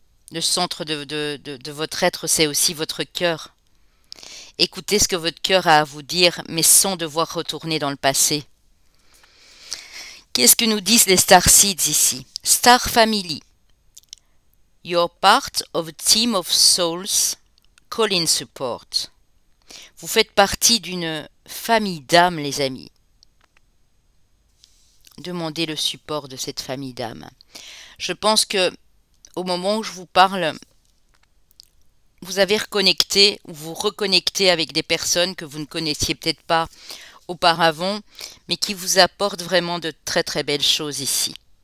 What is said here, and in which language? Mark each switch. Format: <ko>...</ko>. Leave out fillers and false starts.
<fr>Le centre de votre être, c'est aussi votre cœur. Écoutez ce que votre cœur a à vous dire, mais sans devoir retourner dans le passé. Qu'est-ce que nous disent les Star Seeds ici?</fr> <en>Star Family. You're part of a team of souls calling support.</en> <fr>Vous faites partie d'une famille d'âmes, les amis. Demandez le support de cette famille d'âmes. Je pense que au moment où je vous parle, vous avez reconnecté ou vous reconnectez avec des personnes que vous ne connaissiez peut-être pas auparavant, mais qui vous apportent vraiment de très très belles choses ici.</fr>